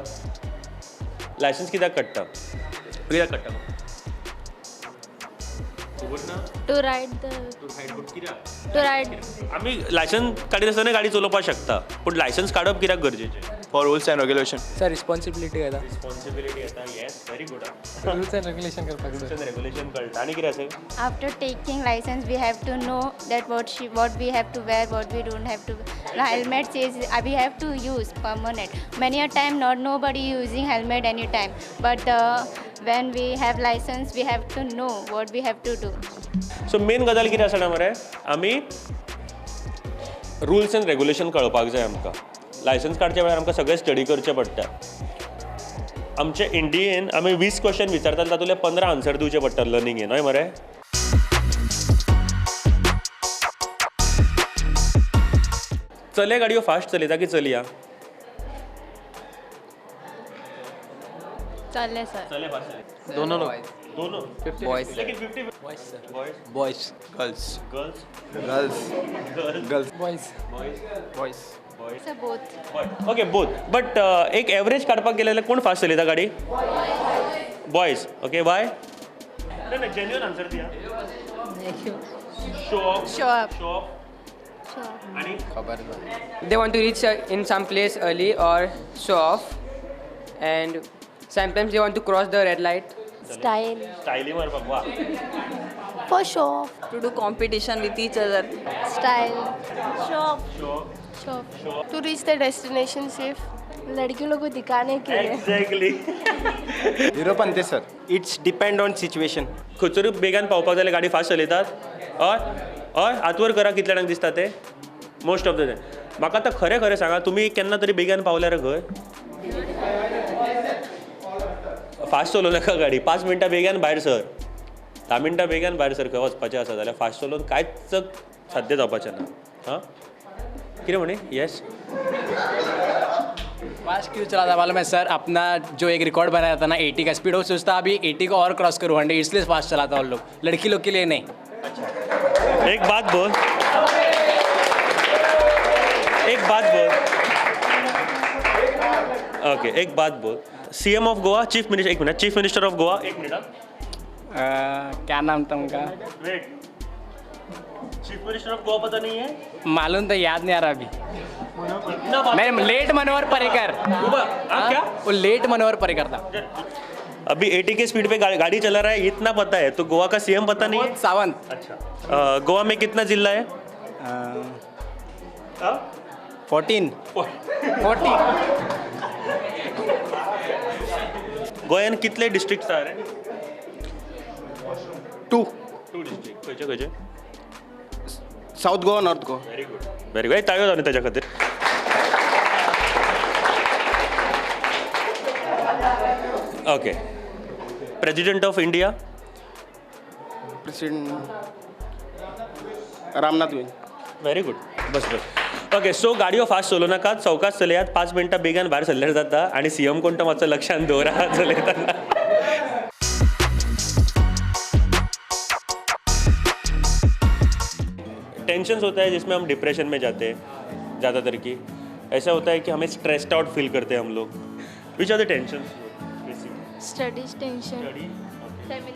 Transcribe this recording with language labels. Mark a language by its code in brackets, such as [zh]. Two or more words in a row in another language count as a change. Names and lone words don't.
[kok] लायसन्स कित्याक काडटा? खबर ना? [en] to ride to ride. [kok] आमी लायसन्स काडीत आसतना गाडी चलोवपाक शकता, पूण लायसन्स काडप कित्याक गरजेचें? [en] for rules and regulation. sir responsibility [kok] येता. रिस्पॉन्सिबिलिटी येता. [en] yes, very good. rules and regulation [kok] करपाक जाय. रेग्युलेशन कळटा. आनी कितें आसा? [en] After taking license, we have to know that what we have to wear, what we don't have to. The helmet says we have to use permanent. Many a time, not nobody using helmet anytime. But when we have license, we have to know what we have to do. so main [kok] गजाल कितें आसा मरे, आमी [en] rules and regulation [kok] कळपाक जाय. आमकां लायसन्स काडचे वेळार आमकां सगळें स्टडी करचें पडटा. आमचे इंडियेन आमी 20 क्वेश्चन विचारतात, तातूंतले 15 आन्सर दिवचे पडटा लर्निंगेन. हय मरे. चले गाडयो फास्ट चलयता की चलया? चालले सर. चले फास्ट. [hi] दोनों दोनों बॉयज लेकिन 50 बॉयज गर्ल्स गर्ल्स गर्ल्स बॉयज बॉयज [en] sir both okay both but [kok] एक एव्हरेज काडपाक गेल्यार कोण फास्ट चलयता गाडी [en] boys okay why नाही genuine answer दिया show off show up show off आणि They want to reach in some place early or show off, and sometimes they want to cross the red light. स्टाईल [kok] स्टायली मारपाक वा [en] for show off to do competition with each other. style show off शो to reach the destination safe [hi] लड़कियों को दिखाने के लिए [en] एक्झॅक्टली हिरो [kok] पण ते [en] sir its depend on situation [kok] खंयसरूय बेगान पावपाक जाल्यार गाडी फास्ट चलयतात हय हय हातवर करा कितले जाणांक दिसता ते [en] most of the time [kok] म्हाका आतां खरें खरें सांगा तुमी केन्ना तरी बेगान पावल्यार खंय फास्ट चलोव नाका गाडी 5 मिनटां बेगान भायर सर 10 मिनटां बेगान भायर सर खंय वचपाचें आसा जाल्यार फास्ट चलोवन कांयच साध्य जावपाचें ना हां कितें म्हणे येस [hi] फास्ट क्यों चलाता मालूम है सर अपना जो एक रिकॉर्ड बनाया था ना 80 का स्पीड वो सोचता अभी 80 को और क्रॉस करूँ 100 इसलिए फास्ट चलाता उन लोग लड़की लोग के लिए नहीं एक बात बोल ओके एक बात बोल [en] CM of Goa chief minister [hi] एक मिनट [en] chief minister of Goa [hi] एक मिनट क्या नाम था उनका [en] wait chief minister of Goa [hi] पता नहीं है मालूम तो याद नहीं आ रहा अभी नहीं लेट मनोहर पर्रिकर क्या वो लेट मनोहर पर्रिकर था अभी 80 के स्पीड पे गाड़ी चला रहा है इतना पता है तो गोवा का सीएम पता नहीं है सावंत अच्छा गोवा में कितना जिला है 14 [kok] गोंयान कितले डिस्ट्रिक्ट आसा रे 2 डिस्ट्रिक्ट खंयचे [en] South Goa North Goa very good [kok] ताळयो जावन त्याच्या खातीर [en] okay president of India [kok] प्रेसिडेंट रामनाथ कोविंद [en] very good [kok] बस [en] okay so [kok] गाडयो फास्ट चलोव नाकात चौकात चलयात 5 मिनटां बेगान भायर सरल्यार जाता आनी सीएम कोण तो मातसो लक्षांत दवरा चलयतना [hi] टेंशन्स होता है जिसमें हम डिप्रेशन में जाते हैं ज़्यादातर की ऐसा होता है कि हमें [en] stressed out feel [hi] करते हैं हम लोग [en] which are the tensions studies tension family